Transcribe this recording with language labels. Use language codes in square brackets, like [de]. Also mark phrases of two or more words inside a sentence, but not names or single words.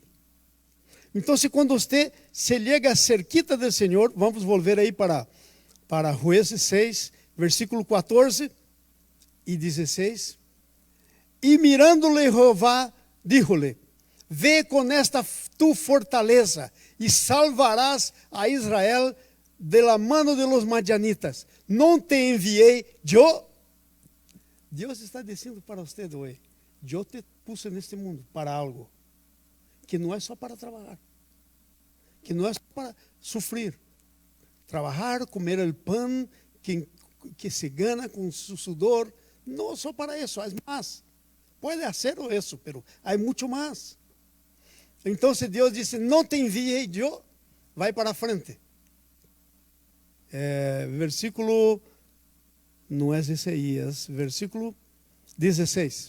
[pt] Então, quando você se chega cerquita do Senhor, vamos volver aí para Jueces 6, versículo 14 e 16. E mirando-lhe Jeová, dijo-lhe: Vê com esta tu fortaleza e salvarás a Israel [es] de la mano de los madianitas. [pt] Não te enviei eu? Deus está dizendo para você hoje: eu te puse neste mundo para algo que não é só para trabalhar, que não é só para sofrer. Trabalhar, comer o pão que se gana com [es] su sudor, [pt] não só para isso, há mais. Pode ser isso, mas há muito mais. Então, se Deus disse: não te enviei eu, vai para frente. Versículo, não é Isaías, versículo 16.